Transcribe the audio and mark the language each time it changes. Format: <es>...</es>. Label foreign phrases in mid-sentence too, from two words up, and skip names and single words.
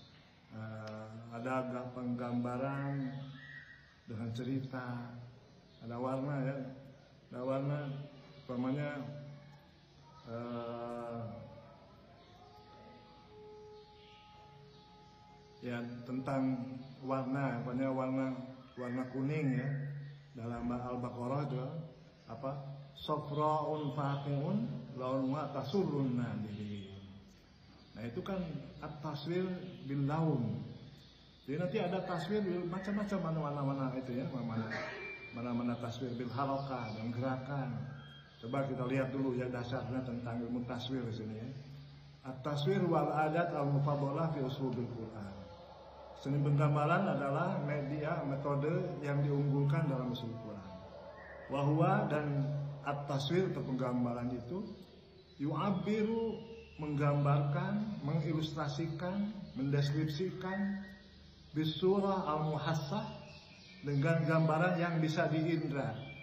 <id>Ada penggambaran dengan cerita, ada warna ya, ada warna, umpamanya ya tentang warna, warna kuning ya, dalam Al-Baqarah itu</id> <ar>صفراء فاقع لونها تسر الناظرين.</ar> <id>Nah, itu kan</id> <ar>التصوير باللون.</ar> <id>Jadi nanti ada taswir macam-macam mana-mana itu ya, mana-mana</id> <ar>تصوير بالحركة</ar> <id>dan gerakan. Coba kita lihat dulu ya dasarnya tentang ilmu taswir di sini ya.</id> <ar>التصوير والأداة المفضلة في أسلوب القرآن.</ar> <id>Seni penggambaran adalah metode yang diunggulkan dalam usul Quran. Wahwa dan at-taswir atau penggambaran itu yu'abbiru menggambarkan, mengilustrasikan, mendeskripsikan</id> <ar>بالصورة المحسة</ar> <id>dengan gambaran yang bisa diindra.</id>